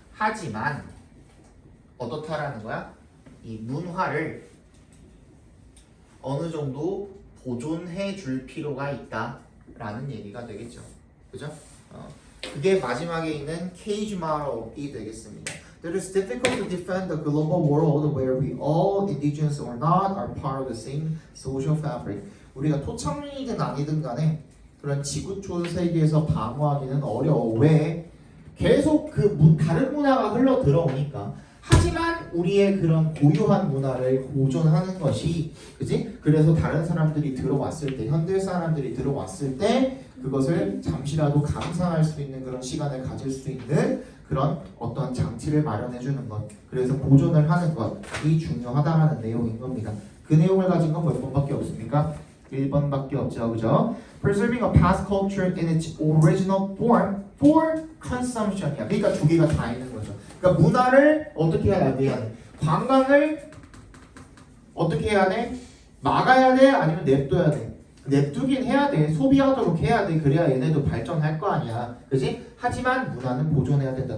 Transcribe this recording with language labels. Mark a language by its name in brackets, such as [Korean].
[Korean] 하지만 어떻다라는 거야? 이 문화를 어느 정도 보존해 줄 필요가 있다라는 얘기가 되겠죠. 그죠? 그게 마지막에 있는 케이지 말이 되겠습니다. [English] It is difficult to defend the global world where we all, indigenous or not, are part of the same social fabric. [Korean] 우리가 토착민이든 아니든 간에 그런 지구촌 세계에서 방어하기는 어려워. 왜? 계속 그 다른 문화가 흘러 들어오니까. 하지만 우리의 그런 고유한 문화를 보존하는 것이, 그지? 그래서 다른 사람들이 들어왔을 때, 현대 사람들이 들어왔을 때 그것을 잠시라도 감상할 수 있는 그런 시간을 가질 수 있는 그런 어떤 장치를 마련해 주는 것, 그래서 보존을 하는 것이 중요하다라는 내용인 겁니다. 그 내용을 가진 건 몇 번밖에 없습니까? 1번밖에 없죠, 그죠? [English] Preserving a past culture in its original form for consumption이야. [Korean] 그러니까 두 개가 다 있는 거죠. 그러니까 문화를 어떻게 해야 돼? 관광을 어떻게 해야 돼? 막아야 돼? 아니면 냅둬야 돼? 냅두긴 해야 돼. 소비하도록 해야 돼. 그래야 얘네도 발전할 거 아니야. 그지? 하지만 문화는 보존해야 된다.